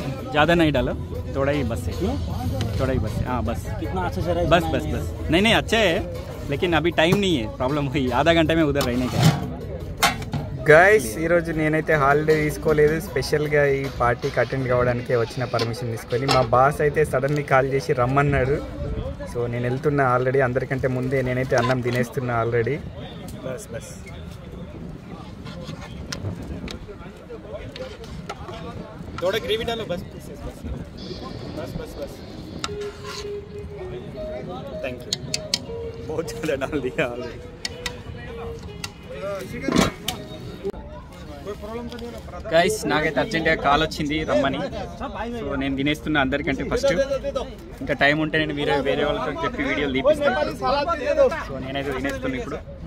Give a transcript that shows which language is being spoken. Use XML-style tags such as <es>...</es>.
<hi>ज़्यादा नहीं डालो, थोड़ा ही बस है, थोड़ा ही बस है। हाँ बस, कितना अच्छा चल रहा है बस बस बस। नहीं नहीं अच्छे है, लेकिन अभी टाइम नहीं है, प्रॉब्लम हुई आधा घंटे में उधर रहने का।</hi> <te>గైస్ ఈరోజు నేనైతే హాలిడే తీసుకోలేదు, స్పెషల్గా ఈ పార్టీకి అటెండ్ కావడానికి వచ్చిన పర్మిషన్ తీసుకొని. మా బాస్ అయితే సడన్లీ కాల్ చేసి రమ్మన్నాడు. సో నేను వెళ్తున్నా ఆల్రెడీ, అందరికంటే ముందే నేనైతే అన్నం తినేస్తున్నా ఆల్రెడీ.</te> <hi>బస్ బస్ थोड़ा ग्रेवी डालो बस बस बस बस बस थैंक यू बहुत ज़्यादा डाल दिया ऑलरेडी.</hi> <te>గైస్ నాకైతే అర్జెంట్గా కాల్ వచ్చింది రమ్మని. సో నేను తినేస్తున్నా అందరికంటే ఫస్ట్. ఇంకా టైం ఉంటే నేను వేరే వాళ్ళతో చెప్పి వీడియోలు తీపిస్తాను. సో నేనైతే తినేస్తున్నా ఇప్పుడు.</te>